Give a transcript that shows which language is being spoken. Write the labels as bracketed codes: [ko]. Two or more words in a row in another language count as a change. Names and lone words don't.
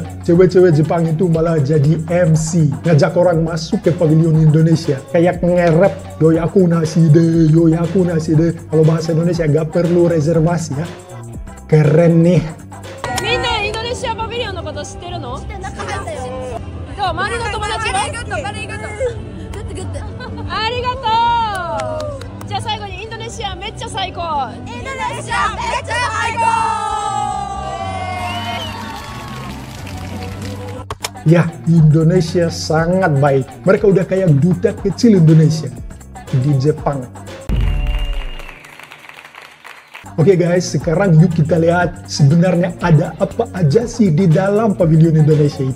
[id] Cewek-cewek Jepang itu malah jadi MC. Ngajak orang masuk ke pavilion Indonesia. Kayak ngerap, yoi aku nasi deh, yoi aku nasi deh. Kalau bahasa Indonesia gak perlu reservasi ya. Keren nih. [ja] Minna Indonesia pavilion のこと知ってるの？知ってなかったよ。どう？周りの友達は？ありがとう。ありがとう。じゃあ最後にインドネシアめっちゃ最高。インドネシアめっちゃ最高。 [id] Ya, Indonesia sangat baik. Mereka udah kayak duta kecil Indonesia di Jepang. Oke guys, sekarang yuk kita lihat sebenarnya ada apa aja sih di dalam pavilion Indonesia itu.